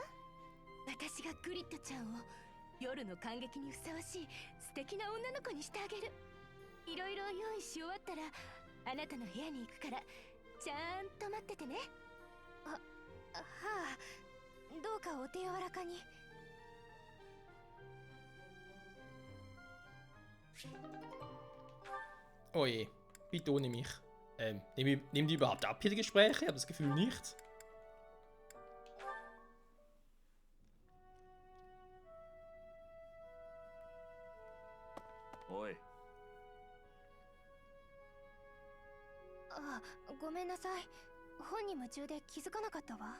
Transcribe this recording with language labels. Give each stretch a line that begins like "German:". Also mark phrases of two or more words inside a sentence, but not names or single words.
Japanese: 私がグリッドちゃんを夜の感激にふさわしい素敵な女の子にしてあげる。いろいろ用意し終わったらあなたの部屋に行くから、ちゃんと待っててね。はあ、どうかお手柔らかに。
German: Oh je, bitte ohne mich. Nehmen die überhaupt ab, hier die Gespräche? Ich habe das Gefühl nicht.
Japanese: おい。ごめんなさい。本に夢中で気づかなかったわ。